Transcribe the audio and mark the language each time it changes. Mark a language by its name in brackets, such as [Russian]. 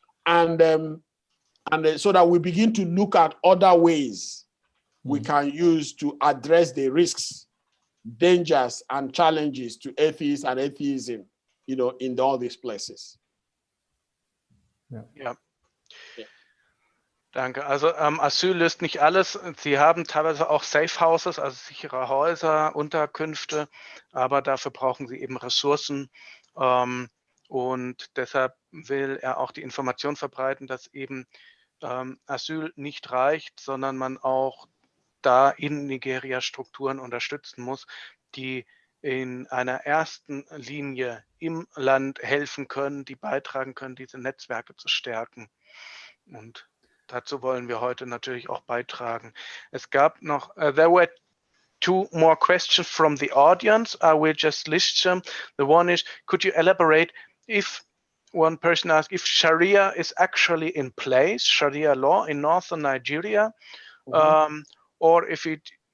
[English] And so that we begin to look at other ways we can use to address the risks, dangers, and challenges to atheists and atheism, in all these places. [German] Ja. Danke. Also Asyl löst nicht alles. Sie haben teilweise auch Safe Houses, also sichere Häuser, Unterkünfte, aber dafür brauchen Sie eben Ressourcen. Und deshalb will er auch die Information verbreiten, dass eben Asyl nicht reicht, sondern man auch da in Nigeria Strukturen unterstützen muss, die in einer ersten Linie im Land helfen können, die beitragen können, diese Netzwerke zu stärken. Und dazu wollen wir heute natürlich auch beitragen. Es gab noch, [English] there were two more questions from the audience. I will just list them. The one is, could you elaborate if one person asked if Sharia is actually in place, Sharia law in northern Nigeria, or if it